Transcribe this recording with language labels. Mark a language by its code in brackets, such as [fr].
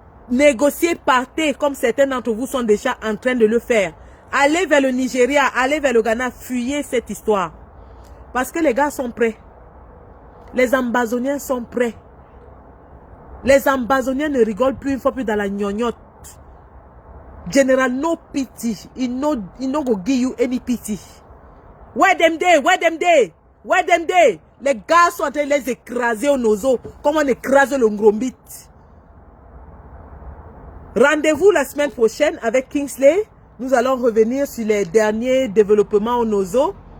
[fr] Négociez, partez, comme certains d'entre vous sont déjà en train de le faire. Allez vers le Nigeria, allez vers le Ghana, fuyez cette histoire. Parce que les gars sont prêts. Les Ambazoniens sont prêts. Les Ambazoniens ne rigolent plus une fois plus dans la gnognotte. [wes] General, no pity. He no go give you any pity. Where them day? Where them day? Where them day? [fr] Les gars sont en train de les écraser au nozo, comme on écrase le Ngrombit. Rendez-vous la semaine prochaine avec Kingsley. Nous allons revenir sur les derniers développements au nozo.